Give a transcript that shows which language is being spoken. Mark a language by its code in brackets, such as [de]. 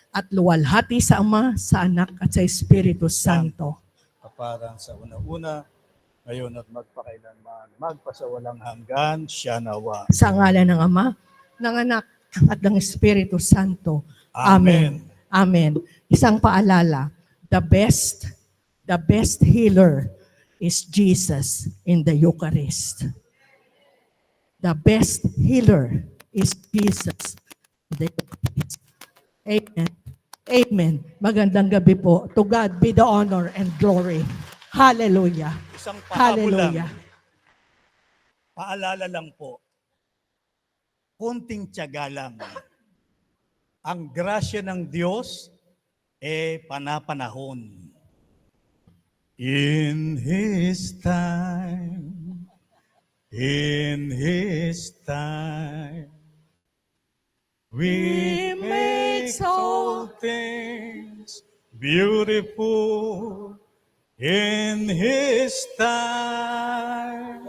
[tl] At luwalhati sa Ama, sa Anak at sa Espiritu Santo. Kaparang sa unang-una, ngayon at magpakailanman, magpasawalang hanggan siya nawa. Sa ngalan ng Ama, ng Anak at ng Espiritu Santo. Amen. Amen. Isang paalala, [en] the best healer is Jesus in the Eucharist. The best healer is Jesus. Amen. Amen. [tl] Magandang gabi po. [en] To God be the honor and glory. Hallelujah. [tl] Isang pahabol Hallelujah. lang. Paalala lang po, kunting tiyaga lang. Ang grasya ng Diyos panapanahon. [en] In His time, we make all things beautiful in His time.